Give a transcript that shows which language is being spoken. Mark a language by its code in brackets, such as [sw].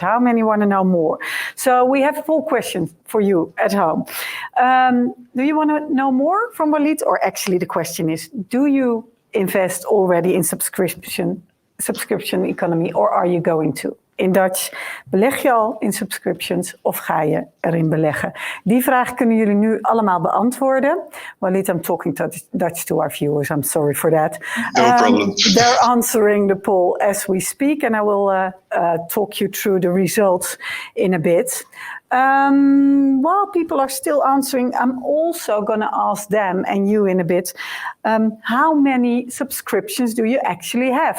[en] How many want to know more? So we have a full question for you at home. Do you want to know more from Walid? Or actually the question is, do you invest already in subscription economy, or are you going to? In Dutch, [nl] beleg je al in subscriptions of ga je erin beleggen? Die vraag kunnen jullie nu allemaal beantwoorden. [en] Walid, I'm talking Dutch to our viewers. I'm sorry for that. No problem. They're answering the poll as we speak, and I will talk you through the results in a bit. While people are still answering, I'm also going to ask them and you in a bit, how many subscriptions do you actually have?